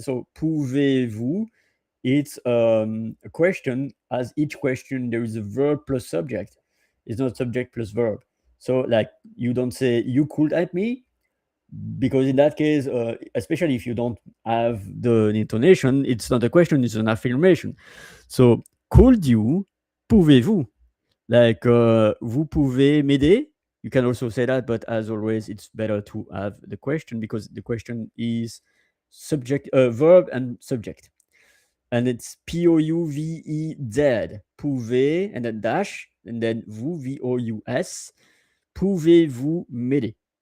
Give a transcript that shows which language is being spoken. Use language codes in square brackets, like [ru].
[en] So [fr] pouvez-vous? [en] It's a question. As each question, there is a verb plus subject. It's not subject plus verb. So like you don't say you could help me, because in that case, especially if you don't have the intonation, it's not a question, it's an affirmation. So could you, [fr] pouvez-vous, [en] like [fr] vous pouvez m'aider. [en] You can also say that, but as always, it's better to have the question, because the question is subject, verb and subject, and it's pouvez, pouvez, and then dash, and then vous, vous, [fr] pouvez-vous m'aider.